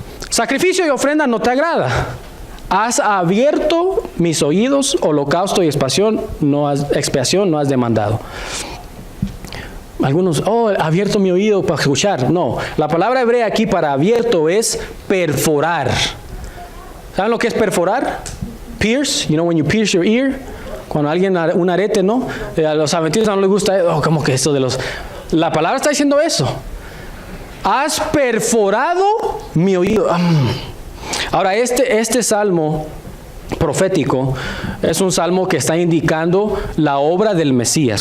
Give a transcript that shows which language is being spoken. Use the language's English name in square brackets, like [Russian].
[Spanish] Sacrificio y ofrenda no te agrada. Has abierto mis oídos, holocausto y expiación no has demandado. Algunos, abierto mi oído para escuchar. No, la palabra hebrea aquí para abierto es perforar. ¿Saben lo que es perforar? [English] Pierce, you know when you pierce your ear. [Spanish] Cuando alguien, un arete, ¿no? A los adventistas no les gusta, como que esto de los... La palabra está diciendo eso. Has perforado mi oído. Ahora, este salmo profético es un salmo que está indicando la obra del Mesías.